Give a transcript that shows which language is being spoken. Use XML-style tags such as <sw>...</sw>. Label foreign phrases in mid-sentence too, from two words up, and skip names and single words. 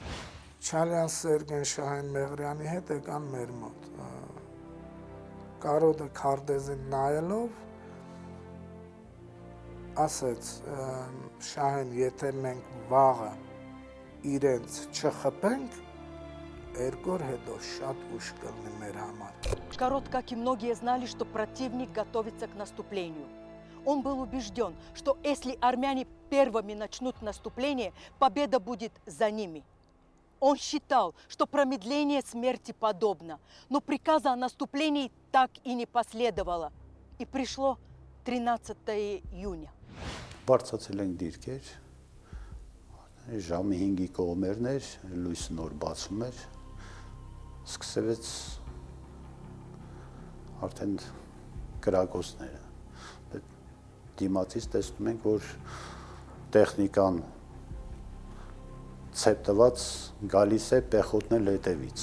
<hy>Չալյան Սերգեն Շահեն Մեղրյանի հետ եկան մեր մոտ։ Կարոտը քարտեզին նայելով ասեց Շահեն, եթե մենք վաղը իրենց չխփենք, երկու օր հետո շատ ուշ կլինի մեր համար։</hy> <ru>Корот, как и многие, знали, что противник готовится к наступлению. Он был убежден, что если армяне первыми начнут наступление, победа будет за ними. Он считал, что промедление смерти подобно, но приказа о наступлении так и не последовало. И пришло 13 июня.</ru> <hy>Բարձացել ենք դիրքեր, ժամի 5-ի կողմերն էր, լույսը նոր բացում էր, սկսվեց արդեն կրակոցները։ Դիմացից տեսնում ենք, որ տեխնիկան ցեպտված գալիս է պեխոտնել հետևից։</hy>